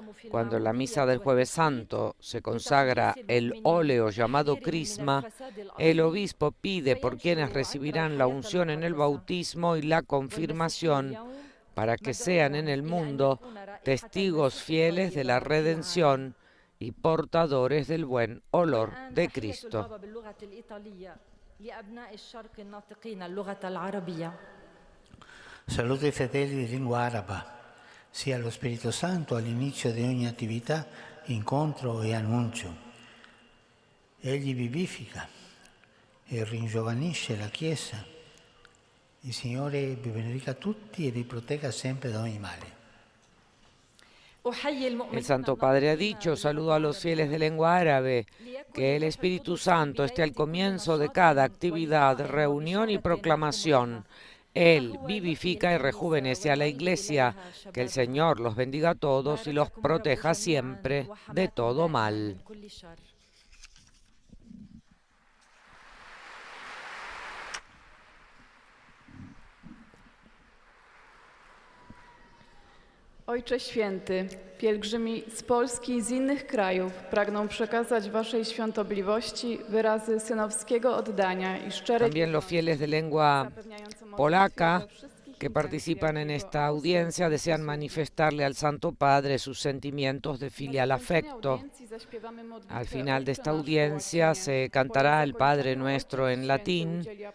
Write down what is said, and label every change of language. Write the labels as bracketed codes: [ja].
[es] Cuando en la misa del Jueves Santo se consagra el óleo llamado crisma, el obispo pide por quienes recibirán la unción en el bautismo y la confirmación, para que sean en el mundo testigos fieles de la redención y portadores del buen olor de Cristo. [ar] لأبناء الشرق الناطقين اللغة العربية. [it] Saluto i fratelli di lingua araba, sia lo Spirito Santo all'inizio di ogni attività, incontro e annuncio. Egli vivifica e ringiovanisce la Chiesa. Il Signore vi benedica tutti e vi protegga sempre da ogni male. [es] El Santo Padre ha dicho, saludo a los fieles de lengua árabe, que el Espíritu Santo esté al comienzo de cada actividad, reunión y proclamación. Él vivifica y rejuvenece a la Iglesia. Que el Señor los bendiga a todos y los proteja siempre de todo mal. [pl] Ojcze Święty, pielgrzymi z Polski i z innych krajów pragną przekazać Waszej świątobliwości wyrazy synowskiego oddania i szczerej [es] También los fieles de lengua polaca que participan en esta audiencia desean manifestarle al Santo Padre sus sentimientos de filial afecto. Al final de esta audiencia se cantará el Padre Nuestro en latín.